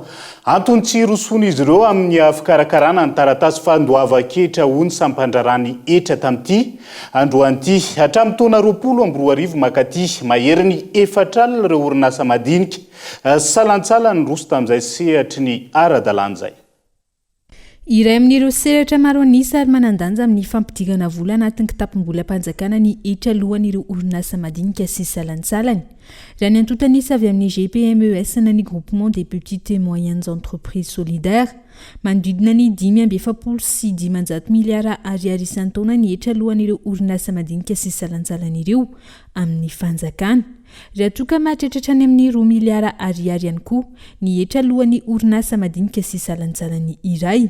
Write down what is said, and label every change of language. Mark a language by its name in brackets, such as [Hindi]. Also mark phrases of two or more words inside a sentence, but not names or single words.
[Malagasy] Antony tsy rosoana izy ireo amin'ny fikarakarana ny taratasy fandoava-kehitra hoy ny sampandrarany etra tamin'ity androan'ity hatramin'ny taona 2024 makaty maheriny 4 alina ireo orinasa madinika salantsala ny roso tamin'izay sehatry ny ara-dalàna izay. Iray amin'ireo sehatra maro anisa ary manandanja amin'ny fampidirana vola anatin'ny kitapom-bolam-panjakana ny etra alohan'ireo orinasa madinika sy salantsalany. Raha ny antontanisa avy amin'ny GPMES na ny [French] groupement des petites et moyennes entreprises solidaires [Malagasy] manodidina ny 5.7 sy 500 miliara ariary isan-taona ny etra alohan'ireo orinasa madinika sy salantsalany ireo amin'ny fanjakana. Raha toka mahatratra any amin'ny 2 miliara ariary ihany koa ny etra alohan'ny orinasa madinika sy salantsalany iray.